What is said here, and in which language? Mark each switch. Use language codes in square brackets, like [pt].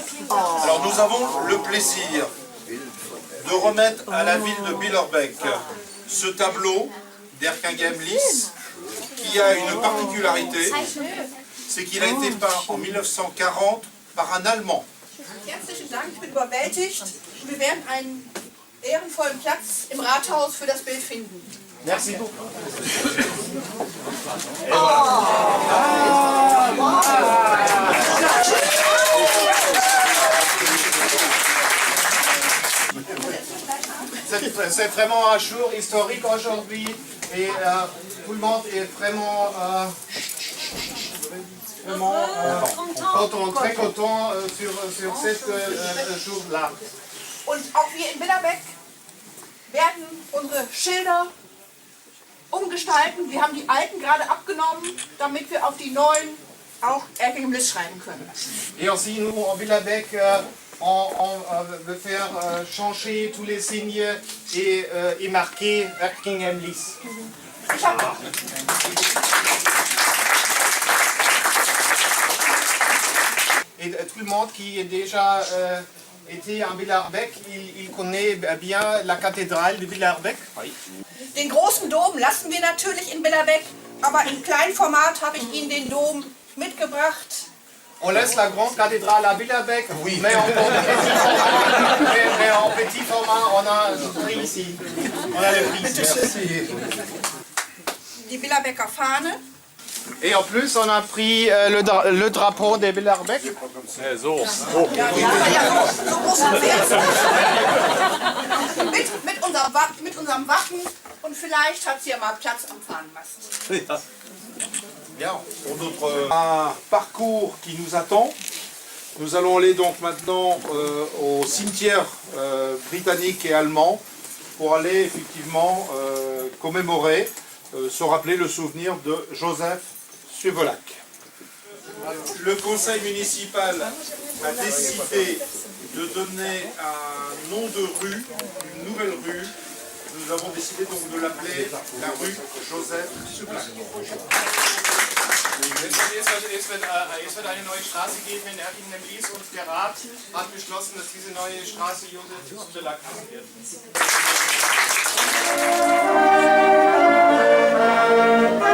[fr] Alors nous avons le plaisir de remettre à la ville de Billerbeck ce tableau d'Erkinghem-Liss qui a une particularité, c'est qu'il a été peint en 1940 par un Allemand. [de] Herzlichen Dank, ich bin überwältigt. Wir werden einen ehrenvollen Platz im Rathaus für das Bild finden. [fr] Merci beaucoup. C'est vraiment un jour historique aujourd'hui et tout le monde est vraiment vraiment content, très content sur cette jour-là. [de] Und auch wir in Billerbeck werden unsere Schilder umgestalten. Wir haben die alten gerade abgenommen, damit wir auf die neuen auch Erking Bliss schreiben können. [fr] Et aussi, nous, en Billerbeck, on veut faire changer tous les signes et marquer Erking Bliss. [de] Ich habe [fr] Et tout le monde qui est déjà été en Billerbeck, il connaît bien la cathédrale de Billerbeck. [de] den großen Dom lassen wir natürlich in Billerbeck, aber im kleinen Format habe ich Ihnen den Dom mitgebracht. [fr] On laisse la grande cathédrale à Billerbeck, oui. mais en petit format, on a le prix ici. On a le prix ici. [de] Die Billerbecker Fahne. [fr] Et en plus, on a pris le drapeau de Billerbeck. [de] Ja, so groß sind wir. mit unserem Wappen und vielleicht hat sie ja mal Platz am Fahnenmast. [fr] Bien, pour notre un parcours qui nous attend. Nous allons aller donc maintenant au cimetière britannique et allemand pour aller effectivement commémorer, se rappeler le souvenir de Joseph Suevolac. Le conseil municipal a décidé de donner un nom de rue, une nouvelle rue. Nous avons décidé donc de l'appeler la rue Joseph Suevolac. [de] Es wird eine neue Straße geben in Erking-Blies und der Rat hat beschlossen, dass diese neue Straße Josef Suevolac heißen wird.